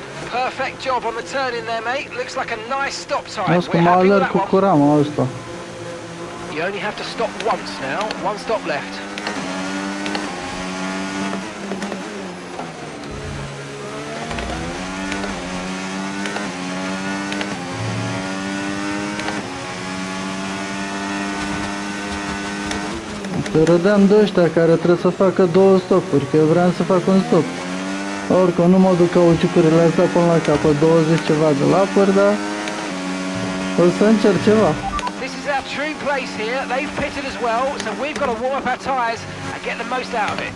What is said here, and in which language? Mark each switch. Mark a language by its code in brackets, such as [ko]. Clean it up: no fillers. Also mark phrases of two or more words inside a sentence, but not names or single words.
[en] Perfect job on the turn in there, mate. Looks like a nice stop time. [ro] Las [en] We're [ro] cum [en] happy with [ro] alerg [en] that [ro] cu [en] one. [ro] curamul ăsta. [en] You only have to stop once now. One stop left. [ro] Te râdeam de ăștia care trebuie să facă 2 stopuri, că eu vreau să fac un stop. Oricum nu mă duc cauciucurile astea până la capăt, 20 ceva de lapuri, dar o să încerc ceva. [en] This is our true place here. They've pitted as well, so we've got to warm up our tyres and get the most out of it.